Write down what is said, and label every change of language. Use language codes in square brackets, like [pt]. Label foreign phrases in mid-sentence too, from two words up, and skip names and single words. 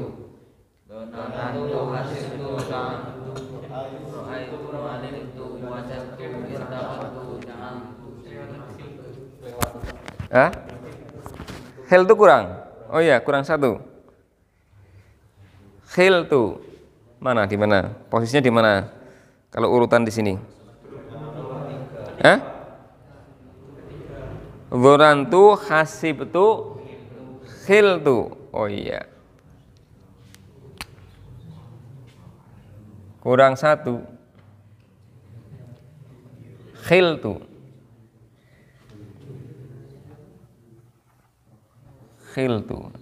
[ar] ظننت، حسبت، زعمت، رأيت، علمت، وجدت، اتخذت، جعلت، سمعت. [id] Hah? Hal itu kurang. Oh iya, kurang satu. Khiltu. Mana, di mana? Posisinya di mana? Kalau urutan di sini. Hah? [ar] ظننت، حسبت، خلت. [id] Oh iya. Kurang satu. [ar] خلت. خلت.